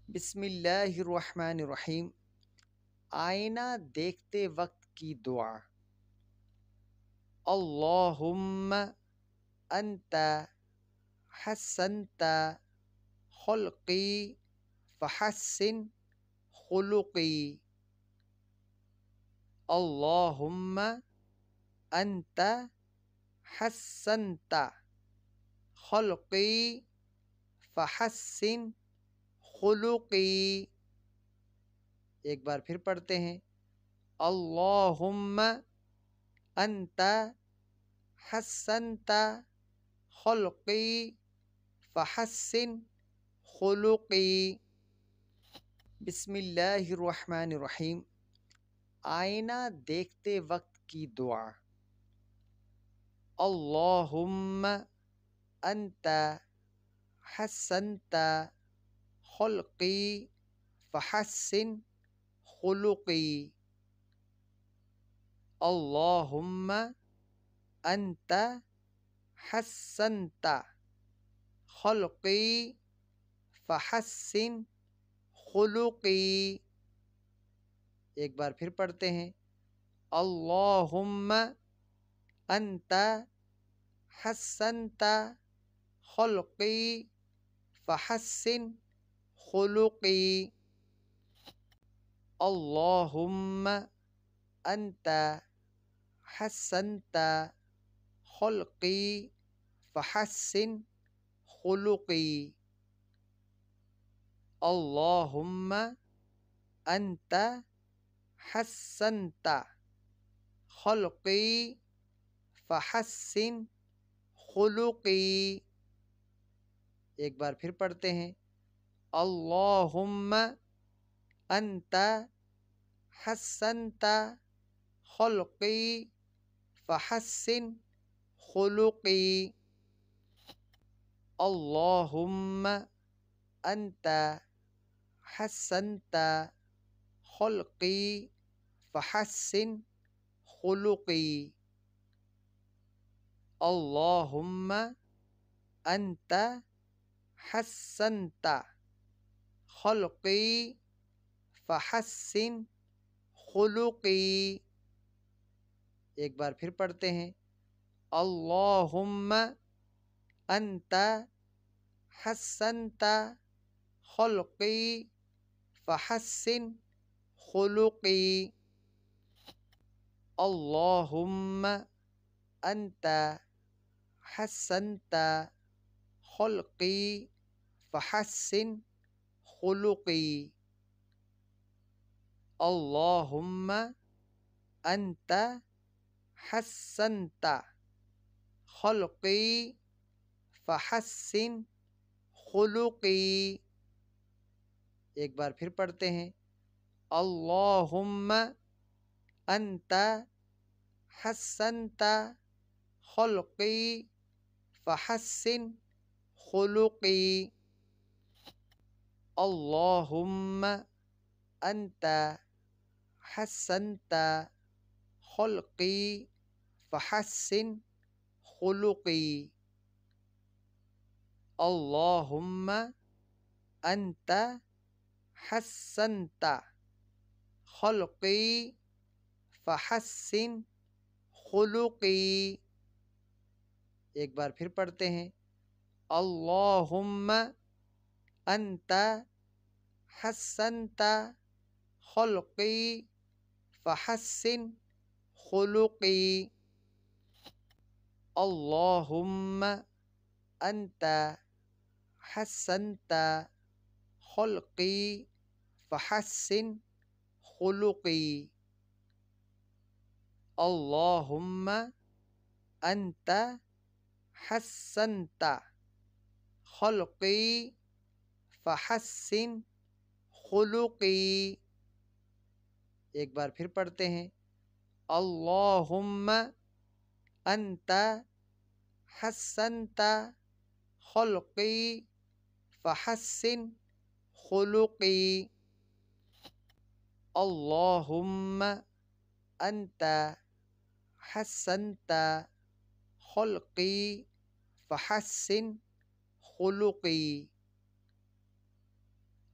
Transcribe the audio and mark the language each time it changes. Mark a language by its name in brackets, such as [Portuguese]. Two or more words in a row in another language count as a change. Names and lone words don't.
[Arabic] بسم اللہ الرحمن الرحیم۔ [Urdu] آئینہ دیکھتے وقت کی دعا۔ [Arabic] اللہم انت حسنت خلقی فحسن خلقی۔ اللہم انت حسنت خلقی فحسن خلقی۔ [Urdu] ایک بار پھر پڑھتے ہیں۔ [Arabic] اللہم انت حسنت خلقی فحسن خلقی۔ بسم اللہ الرحمن الرحیم۔ [Urdu] آئینہ دیکھتے وقت کی دعا۔ [Arabic] اللہم انت حسنت خلقی فحسن خلقی۔ اللہم انت حسنت خلقی فحسن خلقی۔ [Urdu] ایک بار پھر پڑھتے ہیں۔ [Arabic] اللہم انت حسنت خلقی فحسن خلقی۔ اللہم انت حسنت خلقی فحسن خلقی۔ اللہم انت حسنت خلقی فحسن خلقی۔ [Urdu] ایک بار پھر پڑھتے ہیں۔ [Arabic] اللہم انت حسنت خلقی فحسن خلقی۔ اللہم انت حسنت خلقی فحسن خلقی۔ اللہم انت حسنت خلقی فحسن خلقی۔ [Urdu] ایک بار پھر پڑھتے ہیں۔ [Arabic] اللہم انت حسنت خلقی فحسن خلقی۔ اللہم انت حسنت خلقی فحسن خلقی۔ اللہم انت حسنت خلقی فحسن خلقی۔ [Urdu] ایک بار پھر پڑھتے ہیں۔ [Arabic] اللہم انت حسنت خلقی فحسن خلقی۔ اللہم انت حسنت خلقی فحسن خلقی۔ اللہم انت حسنت خلقی فحسن خلقی۔ [Urdu] ایک بار پھر پڑھتے ہیں۔ [Arabic] اللہم انت حسنت خلقی فحسن خلقی۔ اللہم انت حسنت خلقی فحسن خلقی۔ اللہم انت حسنت خلقی فحسن خلقی۔ [Urdu] ایک بار پھر پڑھتے ہیں۔ [Arabic] اللہم انت حسنت خلقی فحسن خلقی۔ اللہم انت حسنت خلقی فحسن خلقی۔